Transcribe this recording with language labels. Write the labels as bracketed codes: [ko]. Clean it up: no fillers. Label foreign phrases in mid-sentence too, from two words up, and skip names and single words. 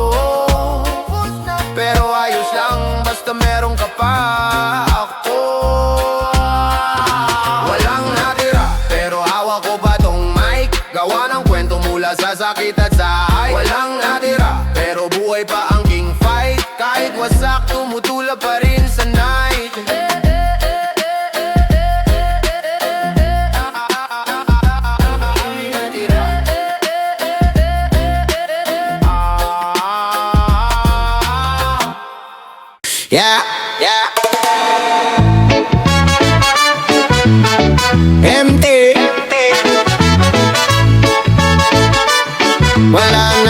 [tl] Pero ayos lang, basta meron ka pa ako. Walang natira, pero hawak ko pa tong mic. Gawa ng kwento mula sa sakit at sa high. Walang natira, pero buhay pa ang [en] king fight. [tl] Kahit wasak, tumutula pa rin sa night. Yeah, yeah. MT. Wala